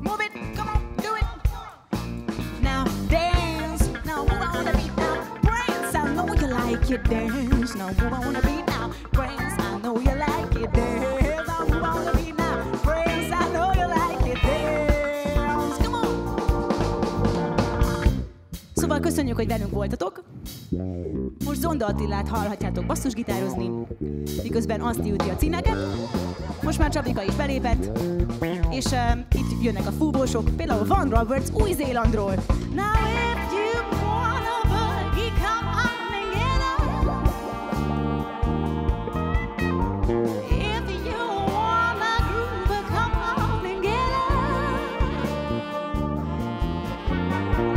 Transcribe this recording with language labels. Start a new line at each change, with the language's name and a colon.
English: Move it, come on, do it. Now dance, now move on the beat now. Brains, I know you like it, dance. Now move on the beat now. Brains, I know you like it, dance. Now move on the beat now. Brains, I know you like it, dance. Come on.
Hungarian: Szóval köszönjük, hogy velünk voltatok. Most Zonda Attilát hallhatjátok basszusgitározni, miközben Aszti üti a cíneket. Most már Csapika is belépett, és itt jönnek a fúvósok, például Van Roberts Új-Zélandról.
English: Now if you wanna boogie, come on and get on. If you wanna groove, come on and get on.